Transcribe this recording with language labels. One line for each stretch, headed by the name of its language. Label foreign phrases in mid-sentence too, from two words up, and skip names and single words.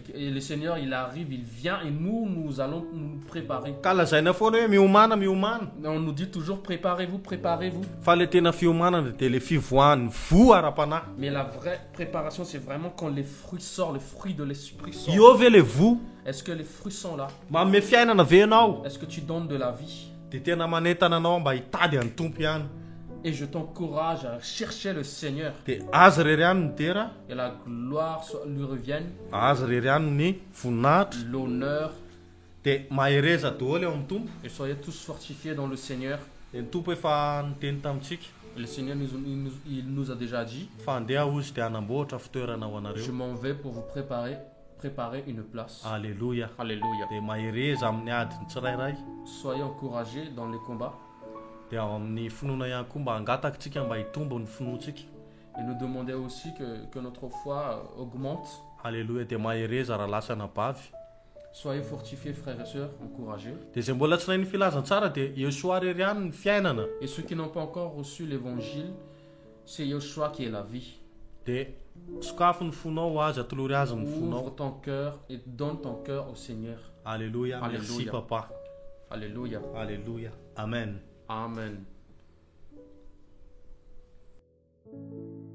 French: Et le Seigneur, il arrive, il vient et nous allons nous préparer.
Malagasy: Ka lazaina foana hoe miomana miomana.
French: On nous dit toujours préparez-vous, préparez-vous.
Malagasy: Fa le tena fiomanana dia le fivoahan'ny vo ara-panahy.
French: Mais la vraie préparation, c'est vraiment quand les fruits sortent, le fruit de l'esprit sort.
Malagasy: Io ve le vo
French: Est-ce que les fruits sont là?
Malagasy: manome fiainana ve ianao
French: Est-ce que tu donnes de la vie?
Malagasy: dia tena manentana anao mba hitady an'ny tompo ihany.
French: Et je t'encourage à chercher le Seigneur.
Malagasy: Dia azy rery ihany ny dera,
French: Et la gloire lui revienne,
Malagasy: azy rery ihany ny voninahitra.
French: l'honneur.
Malagasy: Dia mahereza daholo eo amin'ny tompo.
French: Et soyez tous fortifiés dans le Seigneur.
Malagasy: Dia ny tompo efa niteny tamintsika
French: Le Seigneur il nous a déjà dit,
Malagasy: fa andeha ozy dia hanamboatra fitoerana ho
French: je
Malagasy: anareo.
French: m'en vais pour vous préparer une place.
Malagasy: Alleluia.
French: Alléluia.
Malagasy: Dia mahereza amin'ny adiny tsirairay.
French: Soyez encouragés dans les combats.
Malagasy: Dia ao amin'ny finoana ihany koa mba hangatakitsika mba hitombo ny finoantsika.
French: Et nous demander aussi que notre foi augmente.
Malagasy: Alleluia. Dia mahereza raha lasana bavy.
French: Soyez fortifiés, frères et sœurs, encouragés.
Malagasy: Dia izay mbola tsy nahy ny filazantsara dia Yoshua rery ihany ny fiainana.
French: Et ceux qui n'ont pas encore reçu l'évangile, c'est Yoshua qui est la vie.
Malagasy: Dia sokafo ny fonao azy atolory azy ny
French: Ouvre
Malagasy: fonao.
French: ton cœur et donne ton cœur au Seigneur. Alléluia. Merci Alléluia. papa. Alléluia. Alléluia. Amen. Amen.